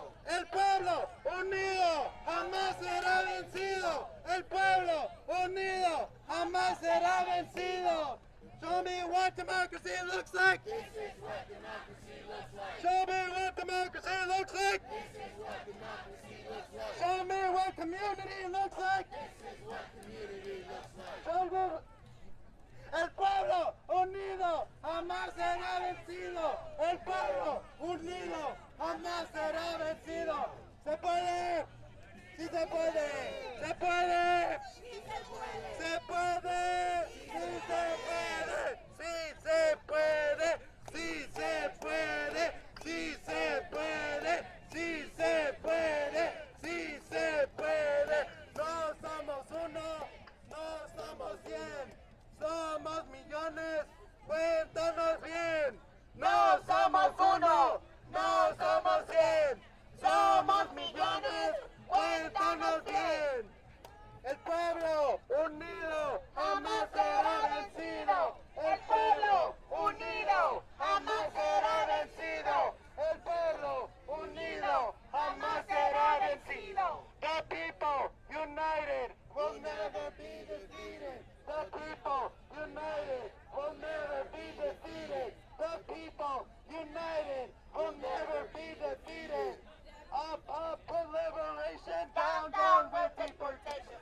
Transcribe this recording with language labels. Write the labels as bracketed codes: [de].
[es] El pueblo unido jamás será vencido. El pueblo unido jamás será vencido. [en] Show me what democracy looks like. Show me what democracy looks like. Show me what community looks like. Show me. [es] El pueblo unido jamás será vencido. El pueblo unido jamás será vencido. Se puede. Sí se puede. Se puede. Se puede. Sí se puede. Sí se puede. Sí se puede. Sí se puede. Sí se puede. Sí se puede. No somos uno. No somos 100. Somos millones, cuéntanos bien. No somos uno, no somos 100. Somos millones, cuéntanos bien. El pueblo unido jamás será vencido. El pueblo unido jamás será vencido. El pueblo unido jamás será vencido. [en] The people united will never be defeated. The people united will never be defeated. The people united will never be defeated. Up, up with liberation, down, down with deportation.